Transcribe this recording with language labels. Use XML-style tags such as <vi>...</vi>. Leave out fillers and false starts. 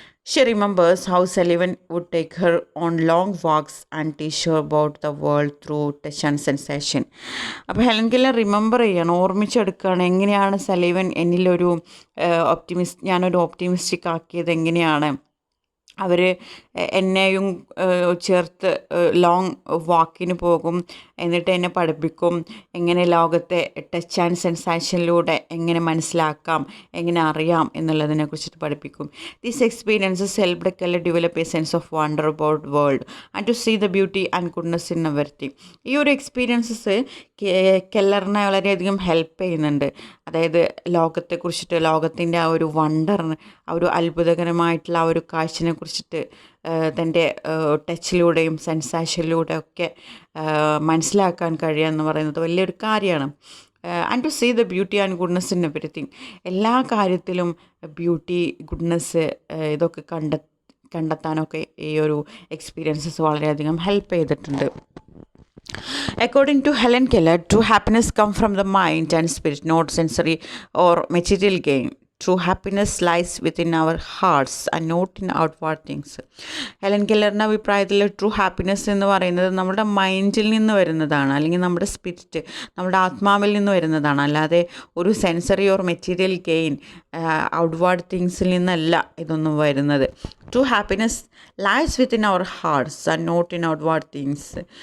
<en>She remembers how Sullivan would take her on long walks and teach her about the world through touch and sensation.</en> <ml>അപ്പോൾ Helen Keller remember ചെയ്യണം, ഓർമ്മിച്ചെടുക്കുകയാണ് എങ്ങനെയാണ് സലീവൻ എന്നിലൊരു ഞാനൊരു optimistic ആക്കിയത് എങ്ങനെയാണ്. അവർ എന്നെയും ചേർത്ത് ലോങ് വാക്കിന് പോകും, എന്നിട്ട് എന്നെ പഠിപ്പിക്കും എങ്ങനെ ലോകത്തെ ടച്ച് ആൻഡ് സെൻസേഷനിലൂടെ എങ്ങനെ മനസ്സിലാക്കാം, എങ്ങനെ അറിയാം എന്നുള്ളതിനെ കുറിച്ചിട്ട് പഠിപ്പിക്കും.</ml> <en>These experiences helped Keller develop a sense of wonder about world and to see the beauty and goodness in everything.</en> <ml>ഈ ഒരു എക്സ്പീരിയൻസസ് കെല്ലറിനെ വളരെയധികം ഹെൽപ്പ് ചെയ്യുന്നുണ്ട്. അതായത് ലോകത്തെക്കുറിച്ചിട്ട്, ലോകത്തിൻ്റെ ആ ഒരു വണ്ടറിന്, ആ ഒരു അത്ഭുതകരമായിട്ടുള്ള ആ ഒരു കാഴ്ചനെ കുറിച്ചിട്ട് കുറിച്ചിട്ട് തൻ്റെ ടച്ചിലൂടെയും സെൻസേഷനിലൂടെയും ഒക്കെ മനസ്സിലാക്കാൻ കഴിയുക എന്ന് പറയുന്നത് വലിയൊരു കാര്യമാണ്.</ml> <en>and to see the beauty and goodness in everything,</en> <ml>എല്ലാ കാര്യത്തിലും ബ്യൂട്ടി, ഗുഡ്നെസ് ഇതൊക്കെ കണ്ടെത്താനൊക്കെ ഈ ഒരു എക്സ്പീരിയൻസസ് വളരെയധികം ഹെൽപ്പ് ചെയ്തിട്ടുണ്ട്.</ml> <en>According to Helen Keller, true happiness comes from the mind and spirit, not sensory or material gain. True happiness lies within our hearts and not in outward things.</en> <ml>Helen കെല്ലറിൻ്റെ അഭിപ്രായത്തിൽ true happiness എന്ന് പറയുന്നത് നമ്മുടെ മൈൻഡിൽ നിന്ന് വരുന്നതാണ്, അല്ലെങ്കിൽ നമ്മുടെ spirit, നമ്മുടെ ആത്മാവിൽ നിന്ന് വരുന്നതാണ്. അല്ലാതെ ഒരു sensory or material gain, outward തിങ്സിൽ നിന്നല്ല ഇതൊന്നും വരുന്നത്.</ml> <en>True happiness lies within our hearts and not in outward things.</en>